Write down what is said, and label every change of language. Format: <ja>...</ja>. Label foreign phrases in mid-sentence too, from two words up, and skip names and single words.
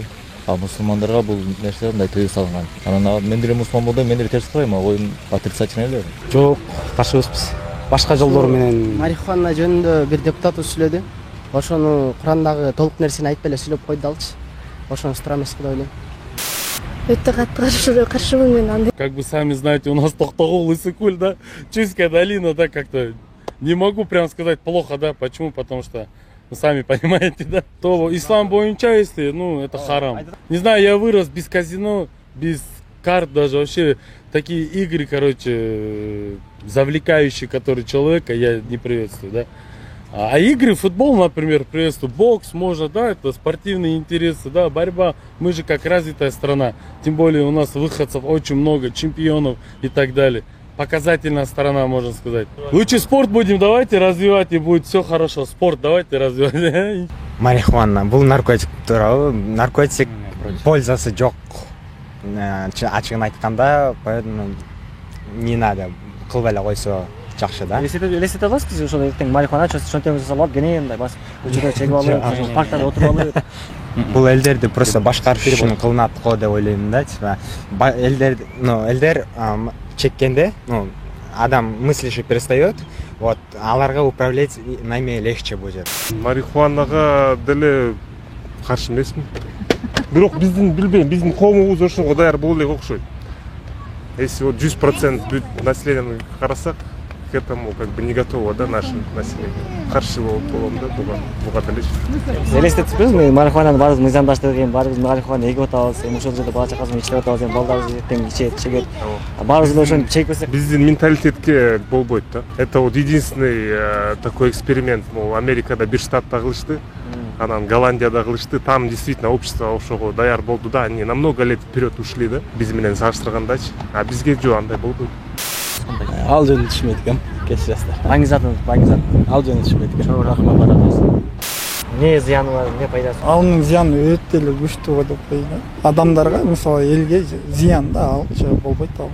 <ky>А мусулмандарга бул нерсе мындай тыюу салынган. Анан мен деле мусулман болдум, мен деле терс карайм, оюм отрицательный эле. Жок, каршыбызбыз. Башка жолдор менен марихуана жөнүндө бир депутат сүйлөдү. Ошону Курандагы толук нерсени айтпай эле сүйлөп койду алчы. Ошону туура эмес деп ойлойм. Өтө катты каршымын мен андай.</ky> <ru>Как бы сами знаете, у нас Токтогул, Иссыкуль, да, Чуйская долина, да, как-то не могу прям сказать плохо, да, почему, потому что вы сами понимаете, да, то</ru> <ky>ислам боюнча,</ky> <ru>если, ну, это харам. Не знаю, я вырос без казино, без карт даже, вообще такие игры, короче, завлекающие, которые человека, я не приветствую, да. А игры, футбол, например, приветствую, бокс, можно, да, это спортивные интересы, да, борьба. Мы же как развитая страна, тем более у нас выходцев очень много, чемпионов и так далее. Показательная сторона, можно сказать. Лучше спорт будем, давайте развивать, и будет все хорошо. Спорт давайте развивать.</ru> <ky>Марихуана, бул наркотик туурабы? Наркотик пользасы жок. Ачыгын айтканда,</ky> <ru>поэтому не надо,</ru> <ky>кылбай эле койсо жакшы да. Элестете аласызбы ошол эртең марихуана чөнтөгүңүздү салып алып кене мындай басып көчөдө чегип алып, парктарда отуруп алып. Бул элдерди просто башкарыш үчүн кылынат го деп ойлойм да. Элдер чеккенде, адам мыслиши</ky> <ru>перестает, вот</ru> <ky>аларга управлять найме</ky> <ru>легче будет.</ru> <ky>Марихуанага деле каршы эмесмин. Бирок биздин билбейм, биздин коомубуз ошого даяр боло элек окшойт.</ky> <ru>Если вот 100% населения карасак, к этому как бы не готово, да, наше население.</ru> <ky>Каршы болом да, буга деле. Элестетипсизби, марихуананы баарыбыз мыйзамдаштырып, баарыбыз марихуана эгип атабыз, ошол жерде бала чакасын ичип атабыз, балдарыбыз эртең ичет, чегет. Баарыбыз ошону чекпесек, Биздин менталитетке болбойт да.</ky> <ru>Это вот единственный такой эксперимент,</ru> <ky>мол, Америкада бир штатта кылышты, анан Голландияда кылышты,</ky> <ru>там действительно общество</ru> <ky>ошого даяр болду да,</ky> <ru>они на много лет вперед ушли</ru> <ky>да, биз менен салыштыргандачы, а бизге жок андай болбойт. Ал жөнүндө түшүнбөйт экенмин, кечиресиздер. Баңгизатын. Ал жөнүндө түшүнбөйт экенмин. Чоң рахмат барабыз. Не зыяны бар, не пайдасы? Анын зыяны өтө эле күчтүү деп коеюн. Адамдарга, мисалы, элге зыян да, ал болбойт да.</ky>